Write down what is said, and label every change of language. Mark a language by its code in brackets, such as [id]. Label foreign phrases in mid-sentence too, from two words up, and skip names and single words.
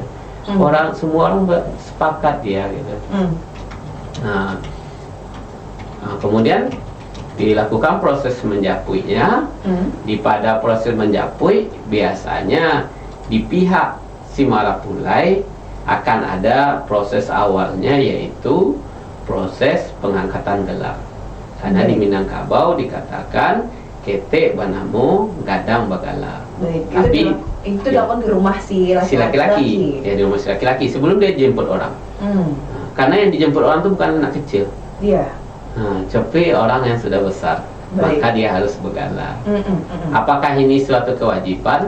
[id] Semua orang sepakat dia gitu. Nah, kemudian dilakukan proses menjapuinya. Pada proses menjapui biasanya di pihak si marapulai akan ada proses awalnya, yaitu proses pengangkatan gelar. Karena di Minangkabau dikatakan [min] kete banamo gadang bagala. [id] Tapi itu dilakukan di rumah si laki-laki. Ya, di rumah si laki-laki sebelum dia jemput orang. Karena yang dijemput orang itu bukan anak kecil. Iya. Tapi orang yang sudah besar. Maka dia harus begala. Apakah ini suatu kewajiban?